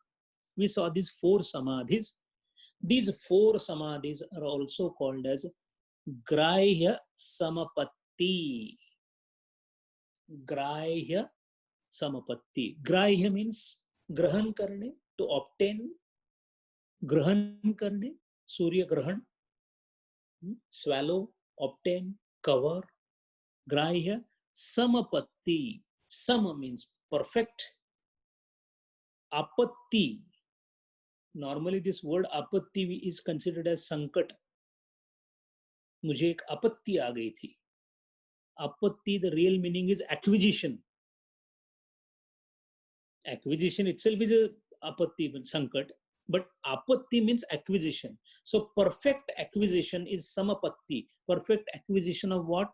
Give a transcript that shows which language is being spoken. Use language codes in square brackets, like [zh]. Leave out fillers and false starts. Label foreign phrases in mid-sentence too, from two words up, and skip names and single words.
[en] We saw these 4 samadhis. These 4 samadhis are also called as [sa] ग्राह्य समापत्ति. ग्राह्य समापत्ति. [en] Grahya means [hi] ग्रहण करने, [en] to obtain. [hi] ग्रहण करने, सूर्य ग्रहण. [en] Swallow, obtain, cover. [sa] ग्राह्य समापत्ति. [en] Sama means perfect. Apatti. Normally this word apatti is considered as sankat. [hi] मुझे एक आपत्ति आ गई थी. [en] Apatti, the real meaning is acquisition. Acquisition itself is a apatti, sankat. But apatti means acquisition. So perfect acquisition is samapatti. Perfect acquisition of what?